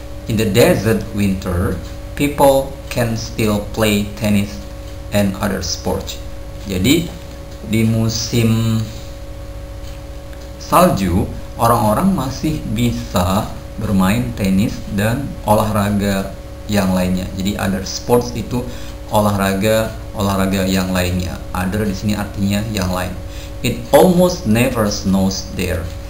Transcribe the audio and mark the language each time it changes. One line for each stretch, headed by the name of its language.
English: In the desert winter, people can still play tennis and other sports.
Indonesian: Jadi di musim salju, orang-orang masih bisa bermain tenis dan olahraga yang lainnya. Jadi
English: other sports
Indonesian: itu olahraga yang lainnya. Other di sini artinya yang lain.
English: It almost never snows there.